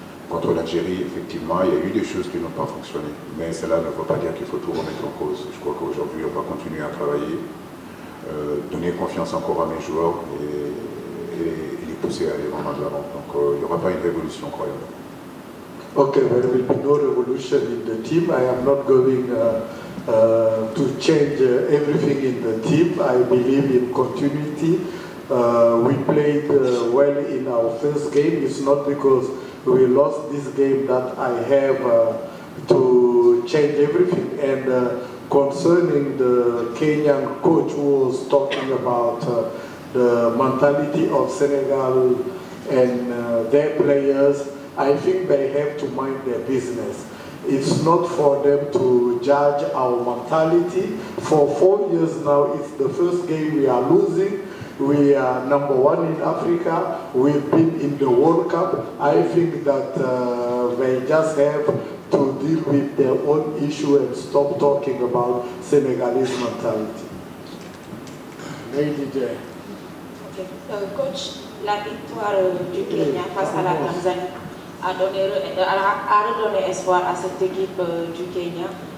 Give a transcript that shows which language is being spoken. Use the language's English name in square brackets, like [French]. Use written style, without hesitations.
[French] Contre l'Algérie, effectivement, il y a eu des choses qui n'ont pas fonctionné. Mais cela ne veut pas dire qu'il faut tout remettre en cause. Je crois qu'aujourd'hui, on va continuer à travailler, donner confiance encore à mes joueurs et les pousser à aller vraiment de l'avant. Donc il n'y aura pas une révolution, croyez-moi. [English] Okay, there will be no revolution in the team. I am not going to change everything in the team. I believe in continuity. We played well in our first game. It's not because we lost this game that I have to change everything. And concerning the Kenyan coach who was talking about the mentality of Senegal and their players, I think they have to mind their business. It's not for them to judge our mentality. For 4 years now, it's the first game we are losing. We are number 1 in Africa. We've been in the World Cup. I think that they just have to deal with their own issue and stop talking about Senegalese mentality. Lady J. Okay. [French] Coach, la victoire du Kenya face à la Tanzanie a redonné espoir à cette équipe du Kenya.